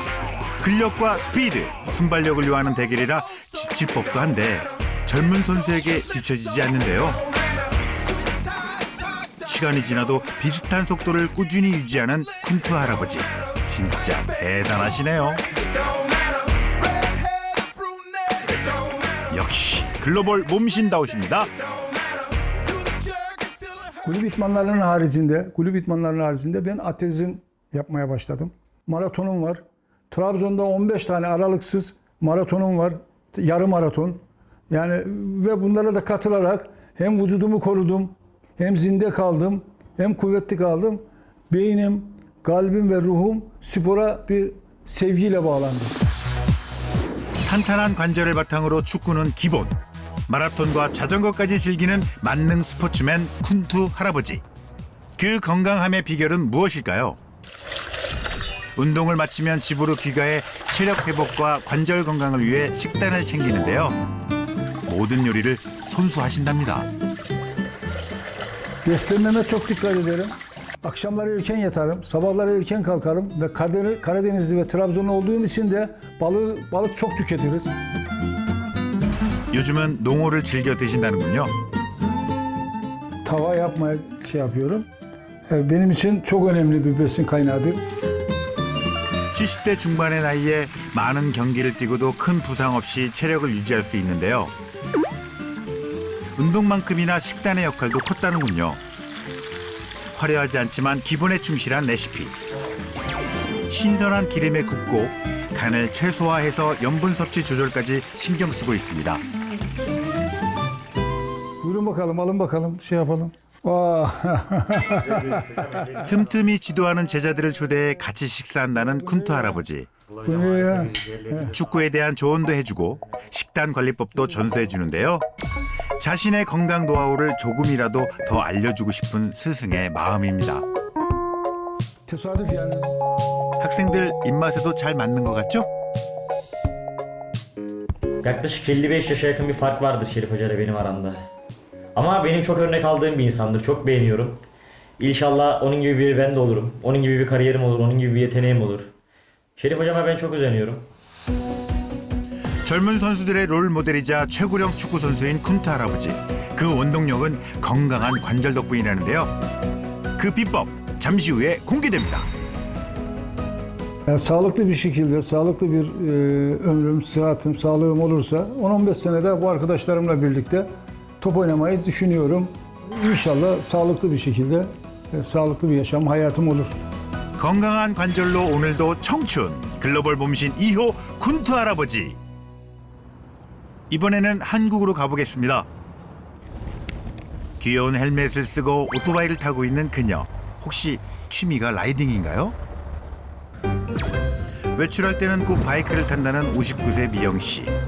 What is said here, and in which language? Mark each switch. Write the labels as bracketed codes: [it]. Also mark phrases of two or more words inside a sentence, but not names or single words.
[ko] 근력과 스피드, 순발력을 요하는 대결이라 지칠 법도 한데 젊은 선수에게 뒤처지지 않는데요. 시간이 지나도 비슷한 속도를 꾸준히 유지하는 쿤투 할아버지. 진짜 대단하시네요. 역시 글로벌 몸신다우십니다. [tr] Kulüp idmanlarının haricinde ben atletizm yapmaya başladım. Maratonum var. Trabzon'da 15 tane aralıksız maratonum var. Yarım maraton. Yani ve bunlara da katılarak hem vücudumu korudum, hem zinde kaldım, hem kuvvetli kaldım. Beynim, kalbim ve ruhum spora bir sevgiyle bağlandı. [ko] 탄탄한 관절을 바탕으로 축구는 기본. 마라톤과 자전거까지 즐기는 만능 스포츠맨 쿤투 할아버지. 그 건강함의 비결은 무엇일까요? 운동을 마치면 집으로 귀가해 체력 회복과 관절 건강을 위해 식단을 챙기는데요. 모든 요리를 손수하신답니다. [tr] Beslenmeme çok dikkat ederim. Akşamları erken yatarım, sabahları erken kalkarım ve Karadenizli ve Trabzonlu olduğum için de balık çok tüketiriz. [ko] 요즘은 농어를 즐겨 드신다는군요. [tr] Tava yapmaya yapıyorum. Benim için çok önemli bir besin kaynağıdır. [ko] 70대 중반의 나이에 많은 경기를 뛰고도 큰 부상 없이 체력을 유지할 수 있는데요. 운동만큼이나 식단의 역할도 컸다는군요. 화려하지 않지만 기본에 충실한 레시피. 신선한 기름에 굽고 간을 최소화해서 염분 섭취 조절까지 신경 쓰고 있습니다. [tr] Buyurun bakalım, alın bakalım, yapalım. [ko] 틈틈이 지도하는 제자들을 초대해 같이 식사한다는 쿤투 할아버지. 네. 축구에 대한 조언도 해주고 식단 관리법도 전수해 주는데요. 자신의 건강 노하우를 조금이라도 더 알려주고 싶은 스승의 마음입니다. [tr] Tesadüf yani. [ko] 학생들 입맛에도 잘 맞는 것 같죠? [tr] Yaklaşık 55 yaşa yakın bir fark vardır Şerif Hoca ile benim aramda. Ama benim çok örnek aldığım bir insandır. Çok beğeniyorum. İnşallah onun gibi biri ben de olurum. Onun gibi bir kariyerim olur. Onun gibi bir yeteneğim olur. Şerif Hocama ben çok özeniyorum. [ko] 젊은 선수들의 롤 모델이자 최고령 축구 선수인 쿤트 할아버지. 그 원동력은 건강한 관절 덕분이라는데요. 그 비법 잠시 후에 공개됩니다. [tr] Yani sağlıklı bir şekilde, sağlıklı bir ömrüm, sıhhatim, sağlığım olursa 10-15 senede bu arkadaşlarımla birlikte top oynamayı düşünüyorum. İnşallah sağlıklı bir şekilde, sağlıklı bir yaşam, hayatım olur. [ko] 건강한 관절로 오늘도 청춘. 글로벌 몸신 2호 쿤트 할아버지. 이번에는 한국으로 가보겠습니다. 귀여운 헬멧을 쓰고 오토바이를 타고 있는 그녀. 혹시 취미가 라이딩인가요? 외출할 때는 꼭 바이크를 탄다는 59세 미영 씨.